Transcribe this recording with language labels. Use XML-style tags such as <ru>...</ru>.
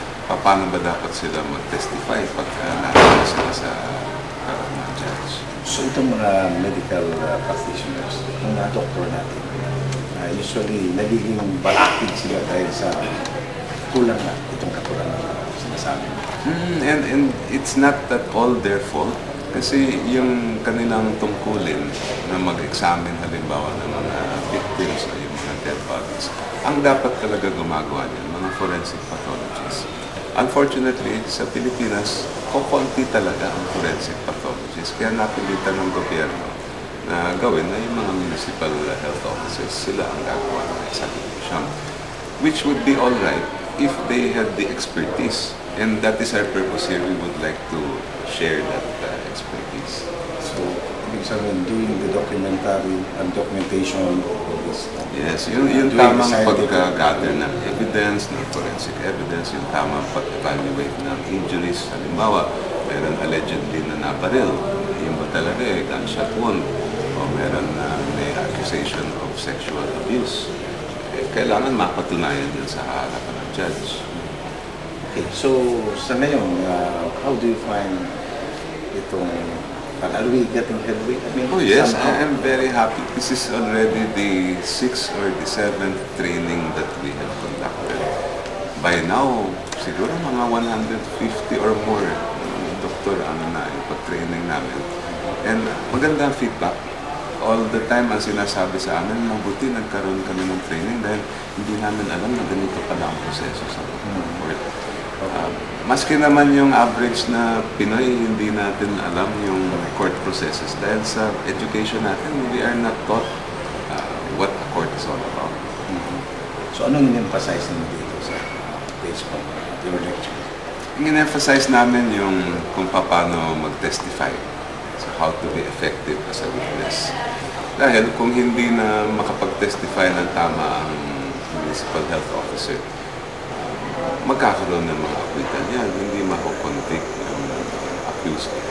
<tl>Paano ba dapat sila mag-testify pag nakita sila sa mga judge? So itong mga medical practitioners, mga doktor natin, usually nagiging balakid sila dahil sa kulang na itong katulang na sinasabi.</tl> <en>And it's not at all their fault.</en> <tl>Kasi yung kanilang tungkulin na mag-examine halimbawa ng mga victims o yung mga dead bodies, ang dapat talaga gumagawa niyan, mga forensic pathologists. Unfortunately, sa Pilipinas, kukunti talaga ang forensic pathologists. Kaya napilitan ng gobyerno na gawin na yung mga municipal health officers, sila ang gagawa ng examination.</tl> <en>Which would be all right if they had the expertise. And that is our purpose here. We would like to share that expertise. So,</en> <tl>ibig sabihin,</tl> <en>doing the documentary and documentation of this.</en> <tl>Yes, yung tamang pag-gather ng evidence, ng forensic evidence, yung tamang pag-evaluate ng injuries. Halimbawa, meron allegedly na nabaril. Yung ba talaga gunshot wound? O meron na may</tl> <en>accusation of sexual abuse.</en> <tl>Kailangan mapatunayan yun sa harapan ng judge. Okay, so sa ngayon,</tl> <en>how do you find</en> <tl>itong</tl> <en>But are we getting headway? I mean, Oh yes, somehow. I am very happy. This is already the 6th or the 7th training that we have conducted. By now,</en> <tl>siguro mga 150 or more doktor na ipag-training namin. And maganda ang feedback. All the time ang sinasabi sa amin, mabuti nagkaroon kami ng training dahil hindi namin alam na ganito pala ang proseso sa court. Maski naman yung average na Pinoy, hindi natin alam yung court processes dahil sa education natin,</tl> <en>we are not taught what a court is all about.</en> <tl>So anong in-emphasize ninyo dito sa page po,</tl> <en>your lecture?</en> <tl>In-emphasize namin yung kung paano mag-testify.</tl> <en>So how to be effective as a witness.</en> <tl>Dahil kung hindi na makapag-testify ng tama ang municipal health officer, magkakaroon ng mga acquittal yan, hindi makukonvict ang accused.</tl>